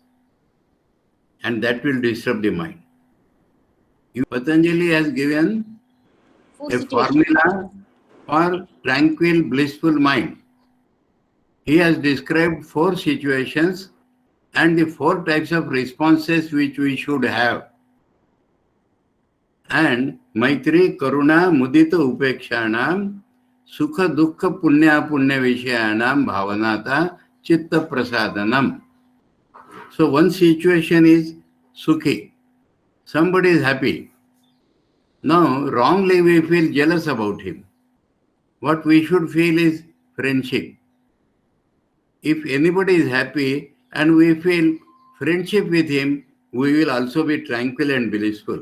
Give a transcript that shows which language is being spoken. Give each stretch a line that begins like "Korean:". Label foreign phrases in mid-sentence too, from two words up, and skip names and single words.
English: And that will disturb the mind. Patanjali has given a formula for tranquil, blissful mind. He has described 4 situations and the 4 types of responses which we should have.
Sanskrit: And Maitri, Karuna, Mudita, Upekshanam, Sukha, Dukkha, Punya, Punya Vishayanam, Bhavanata, Chitta Prasadanam.
English: So one situation is Sukhi. Somebody is happy. Now, wrongly we feel jealous about him. What we should feel is friendship. If anybody is happy and we feel friendship with him, we will also be tranquil and blissful.